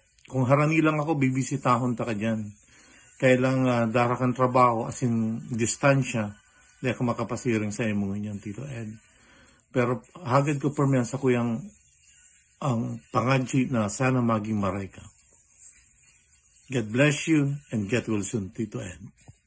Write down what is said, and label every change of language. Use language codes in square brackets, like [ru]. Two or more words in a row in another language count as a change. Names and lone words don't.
[bik] Kung harani lang ako, bibisitahon ta ka dyan. Kailang darakan trabaho, [en] as in [bik] distansya, di ako makapasiring sa imo ganyan, Tito Ed. Pero hagad ko permiyan sa kuyang ang pangadji na sana maging maray ka. [en] God bless you and get well soon, Tito Ed.